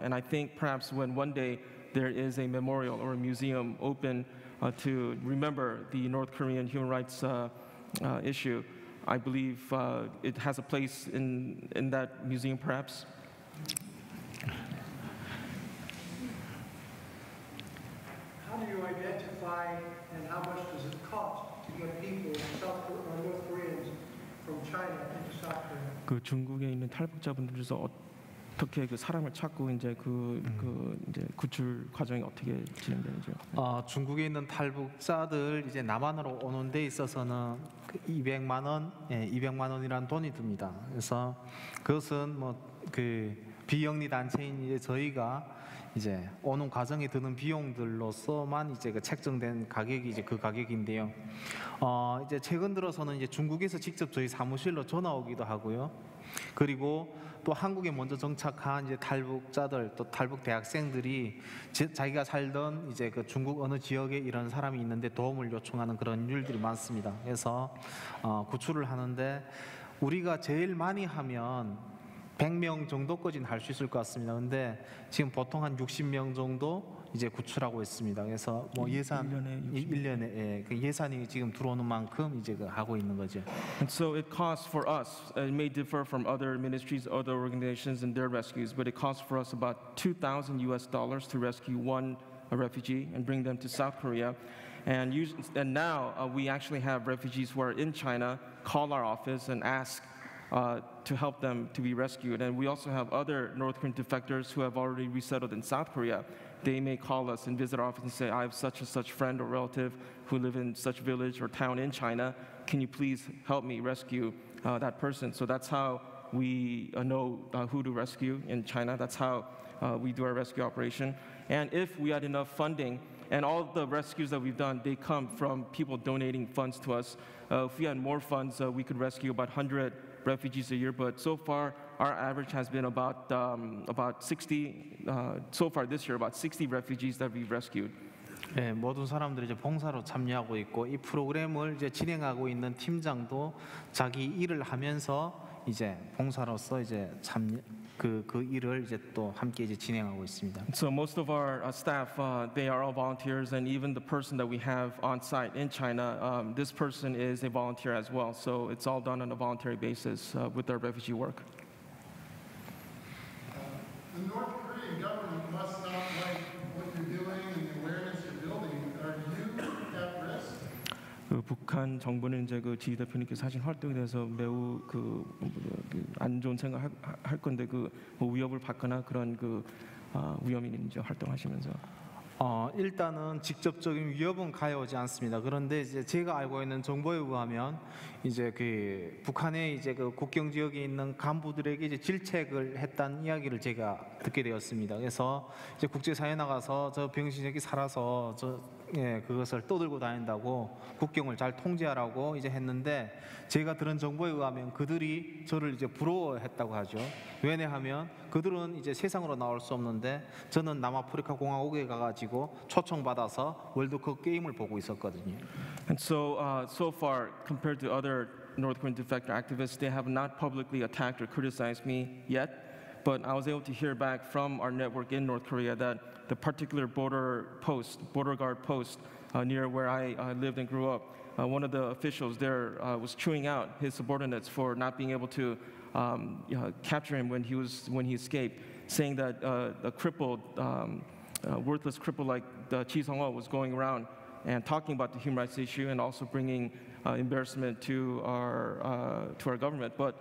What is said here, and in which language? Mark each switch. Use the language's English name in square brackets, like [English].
[English] And I think perhaps when one day there is a memorial or a museum open to remember the North Korean human rights issue, I believe it has a place in that museum perhaps. How do you identify and how much does it cost to get people, North Koreans, from China into South Korea? [Korean] 그 중국에 있는 탈북자분들 중에서 어떻게 그 사람을 찾고 이제 이제 구출 과정이 어떻게 진행되는지요? 중국에 있는 탈북자들 이제 남한으로 오는 데 있어서는 그 200만 원, 200만 원이라는 돈이 듭니다. 그래서 그것은 뭐 그 비영리 단체인 이제 저희가 이제 오는 과정에 드는 비용들로서만 이제 그 책정된 가격이 이제 그 가격인데요. 이제 최근 들어서는 이제 중국에서 직접 저희 사무실로 전화 오기도 하고요. 그리고 또 한국에 먼저 정착한 이제 탈북자들 또 탈북 대학생들이 자기가 살던 이제 그 중국 어느 지역에 이런 사람이 있는데 도움을 요청하는 그런 일들이 많습니다. 그래서 구출을 하는데 우리가 제일 많이 하면 100명 정도까지는 할 수 있을 것 같습니다. 근데 지금 보통 한 60명 정도 이제 구출하고 있습니다. 그래서 뭐 예산 1년에 그 예산이 지금 들어오는 만큼 이제 그 하고 있는 거죠. [English] And so it costs for us, it may differ from other ministries, other organizations and their rescues, but it costs for us about $2,000 to rescue one refugee and bring them to South Korea. And now we actually have refugees who are in China call our office and ask to help them to be rescued. And we also have other North Korean defectors who have already resettled in South Korea. They may call us and visit our office and say, I have such and such friend or relative who live in such village or town in China. Can you please help me rescue that person? So that's how we know who to rescue in China. That's how we do our rescue operation. And if we had enough funding, and all the rescues that we've done, they come from people donating funds to us. If we had more funds, we could rescue about 100 refugees a year, but so far our average has been about 60. So far this year, about 60 refugees that we've rescued. [Korean] 예, 모든 사람들이 이제 봉사로 참여하고 있고 이 프로그램을 이제 진행하고 있는 팀장도 자기 일을 하면서 이제 봉사로서 이제 그 일을 이제 또 함께 이제 진행하고 있습니다. [English] So most of our staff, they are all volunteers, and even the person that we have on site in China, this person is a volunteer as well. So it's all done on a voluntary basis with our refugee work. The North Korean government must not like what you're doing and the awareness you're building. Are you at risk? [Korean] 그 북한 정부는 이제 그 지 대표님께서 하신 활동에 대해서 매우 안 좋은 생각할 건데 뭐 위협을 받거나 그런 위험이 있는지 활동하시면서. 일단은 직접적인 위협은 가해오지 않습니다. 그런데 이제 제가 알고 있는 정보에 의하면 이제 그 북한의 이제 그 국경 지역에 있는 간부들에게 이제 질책을 했다는 이야기를 제가 듣게 되었습니다. 그래서 이제 국제사회에 나가서 저 병신새끼 살아서 그것을 떠들고 다닌다고 국경을 잘 통제하라고 이제 했는데 제가 들은 정보에 의하면 그들이 저를 이제 부러워했다고 하죠. 왜냐하면 그들은 이제 세상으로 나올 수 없는데 저는 남아프리카 공화국에 가가지고 초청받아서 월드컵 게임을 보고 있었거든요. [English] And so, so far, compared to other North Korean defector activists, they have not publicly attacked or criticized me yet. But I was able to hear back from our network in North Korea that the particular border guard post near where I lived and grew up, one of the officials there was chewing out his subordinates for not being able to capture him when he escaped, saying that a crippled, worthless cripple like Chi Sung-ho was going around and talking about the human rights issue and also bringing embarrassment to our government.